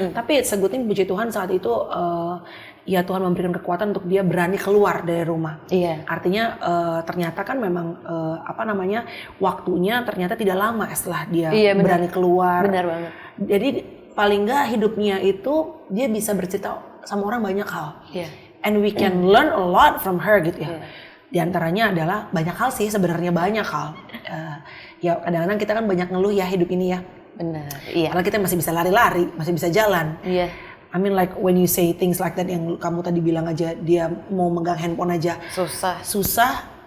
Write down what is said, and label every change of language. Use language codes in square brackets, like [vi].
[id] Tapi segutin puji Tuhan saat itu ya Tuhan memberikan kekuatan untuk dia berani keluar dari rumah. Artinya ternyata kan memang waktunya ternyata tidak lama setelah dia berani keluar. Benar banget. Jadi paling nggak hidupnya itu dia bisa bercerita sama orang banyak hal. [en] and we can learn a lot from her gitu ya. [id] Di antaranya adalah banyak hal sih, sebenarnya banyak hal. Ya kadang-kadang kita kan banyak ngeluh ya hidup ini ya. Benar, iya. Karena kita masih bisa lari-lari, masih bisa jalan. Iya. [en] I mean like when you say things like that [id] yang kamu tadi bilang aja, dia mau megang handphone aja susah.